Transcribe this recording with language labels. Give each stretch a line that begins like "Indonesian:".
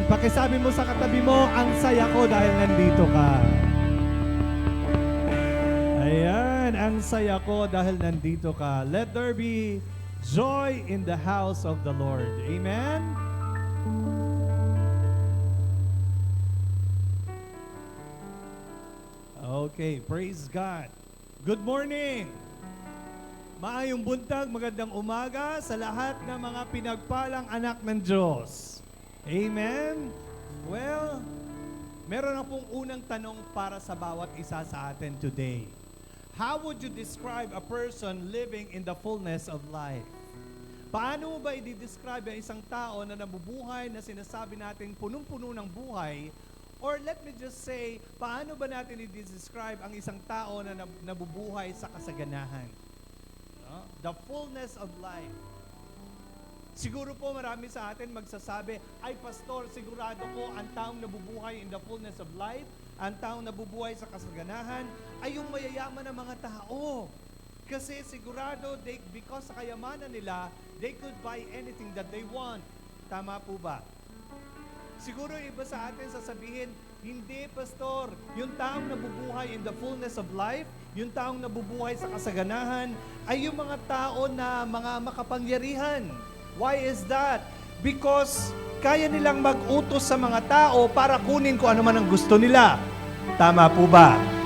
Filipino: Pakisabi mo sa katabi mo, ang saya ko dahil nandito ka. Ayan, ang saya ko dahil nandito ka.
English: Let there be joy in the house of the Lord. Amen? Okay, praise God. Good morning!
Cebuano: Maayong buntag,
Filipino: magandang umaga sa lahat ng mga pinagpalang anak ng Diyos. Amen? Well, meron akong unang tanong para sa bawat isa sa atin today.
English: How would you describe a person living in the fullness of life?
Filipino: Paano mo ba i-describe ang isang tao na nabubuhay na sinasabi natin punong-puno ng buhay?
English: Or let me just say,
Filipino: paano ba natin i-describe ang isang tao na nabubuhay sa kasaganahan?
English: The fullness of life.
Filipino: Siguro po marami sa atin magsasabi, ay pastor, sigurado ko ang taong nabubuhay
English: in the fullness of life,
Filipino: ang taong nabubuhay sa kasaganahan, ay yung mayayaman na mga tao. Kasi sigurado, because sa kayamanan nila,
English: they could buy anything that they want.
Filipino: Tama po ba? Siguro iba sa atin sasabihin, hindi pastor, yung taong nabubuhay in the fullness of life, yung taong nabubuhay sa kasaganahan, ay yung mga tao na mga makapangyarihan.
English: Why is that?
Filipino: Because kaya nilang mag-utos sa mga tao para kunin kung ano man ang gusto nila. Tama po ba?